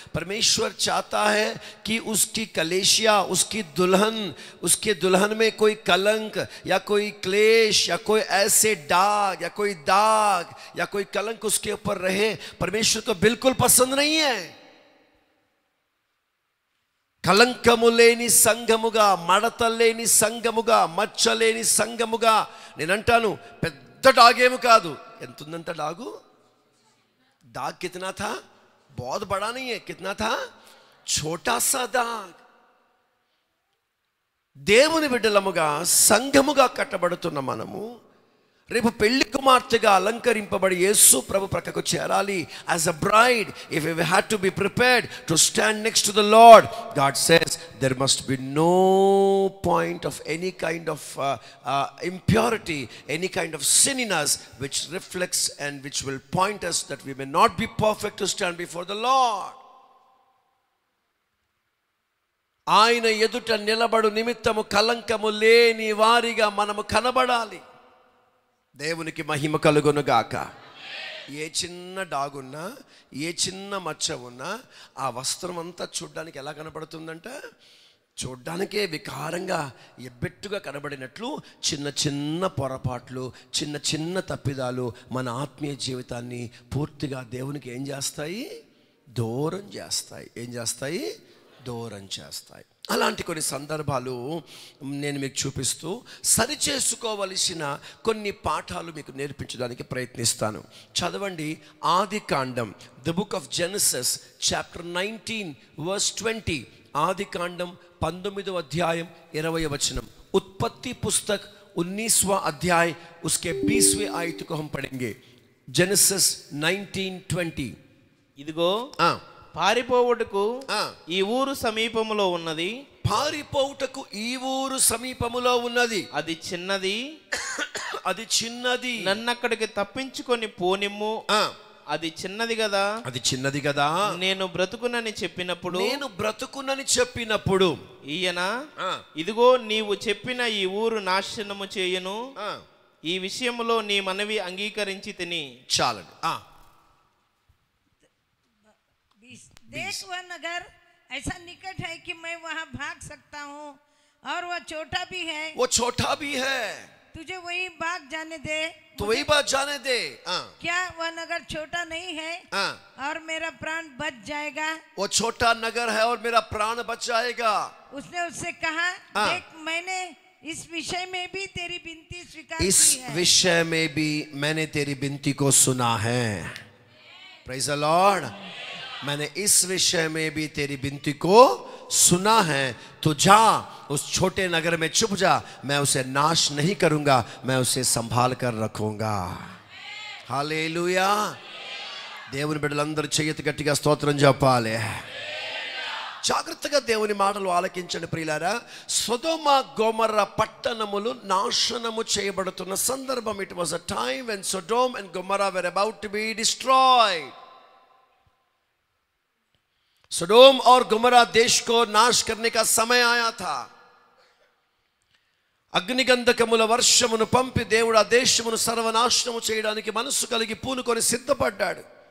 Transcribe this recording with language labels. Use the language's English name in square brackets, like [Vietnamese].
[Hindi] परमेश्वर चाहता है कि उसकी कलेशिया, उसकी दुल्हन, उसके दुल्हन में कोई कलंक या कोई क्लेश या कोई ऐसे दाग या कोई दाग या कोई कलंक उसके ऊपर रहे. परमेश्वर को बिल्कुल पसंद नहीं है. [Telugu] కలంకము లేని సంఘముగా, మడతలేని సంఘముగా, మచ్చలేని సంఘముగా. నేనంటాను పెద్ద డాగేము కాదు. ఎంత ఉందంత డాగు? [Hindi] दाग कितना था? बहुत बड़ा नहीं है. कितना था? छोटा सा दाग. [Telugu] దేవుని బిడ్డలముగా సంఘముగా కట్టబడుతున్న మనము రేపు పెళ్లి కుమార్తెగా అలంకరింపబడి యేసు ప్రభు ప్రక్కకు చేరాలి. [English] As a bride, if we had to be prepared to stand next to the Lord, God says there must be no point of any kind of impurity, any kind of sin in us which reflects and which will point us that we may not be perfect to stand before the Lord. [Telugu] ఆయన ఎదుట నిలబడు నిమిత్తము కలంకము లేని వారిగా మనము కనబడాలి. దేవునికి మహిమ కలుగునుగాక. ఏ చిన్న డాగున్నా, ఏ చిన్న మచ్చ ఉన్నా ఆ వస్త్రం అంతా చూడ్డానికి ఎలా కనబడుతుందంట? చూడ్డానికే వికారంగా ఎబ్బెట్టుగా కనబడినట్లు చిన్న చిన్న పొరపాట్లు, చిన్న చిన్న తప్పిదాలు మన ఆత్మీయ జీవితాన్ని పూర్తిగా దేవునికి ఏం చేస్తాయి? దూరం చేస్తాయి. ఏం చేస్తాయి? దూరం చేస్తాయి. అలాంటి కొన్ని సందర్భాలు నేను మీకు చూపిస్తూ సరిచేసుకోవలసిన కొన్ని పాఠాలు మీకు నేర్పించడానికి ప్రయత్నిస్తాను. చదవండి ఆది కాండం, [English] The book of Genesis chapter 19 verse 20. [Telugu] ఆది కాండం 19వ అధ్యాయం 20వ వచనం. [Hindi] उत्पत्ति पुस्तक 19वां अध्याय उसके 20वें आयत को हम पढ़ेंगे. जेनेसिस 19:20. [Telugu] ఇదిగో పారిపోవుటకు ఈ ఊరు సమీపములో ఉన్నది. పారిపోవుటకు ఈ ఊరు సమీపములో ఉన్నది. అది చిన్నది, అది చిన్నది. నన్నక్కడికి తప్పించుకొని పోనిమ్ము. అది చిన్నది కదా, అది చిన్నది కదా. నేను బ్రతుకునని చెప్పినప్పుడు, నేను బ్రతుకునని చెప్పినప్పుడు ఈయన ఇదిగో నీవు చెప్పిన ఈ ఊరు నాశనము చేయను, ఈ విషయంలో నీ మనవి అంగీకరించి తిని. చాలండి. [Hindi] देख वह नगर ऐसा निकट है कि मैं वहां भाग सकता हूँ और वह छोटा भी है. वो छोटा भी है. तुझे वही भाग जाने दे. तो वही बात जाने दे. क्या वह नगर छोटा नहीं है और मेरा प्राण बच जाएगा? वो छोटा नगर है और मेरा प्राण बच जाएगा. उसने उससे कहा, देख मैंने इस विषय में भी तेरी विनती स्वीकार की है. इस विषय में भी मैंने तेरी विनती को सुना है. [English] Praise the lord. [Hindi] मैंने इस विषय में भी तेरी विनती को सुना है. तो जा उस छोटे नगर में छुप जा, मैं उसे नाश नहीं करूंगा, मैं उसे संभाल कर रखूंगा. हालेलुया. [Telugu] దేవుని బిడ్డలందరూ చెయ్యెత్తి గట్టిగా స్తోత్రం చెప్పాలి. జాగ్రత్తగా దేవుని మాటలు ఆలకించండి ప్రియులారా. సొదొమ గొమొర్ర పట్టణములు నాశనము చేయబడుతున్న సందర్భం. [English] It was a time when Sodom and Gomorrah were about to be destroyed. [Hindi] सडोम और गुमरा देश को नाश करने का समय आया था. [Telugu] అగ్నిగంధకముల వర్షమును పంపి దేవుడు ఆ దేశమును సర్వనాశనము చేయడానికి మనసు కలిగి పూనుకొని సిద్ధపడ్డాడు.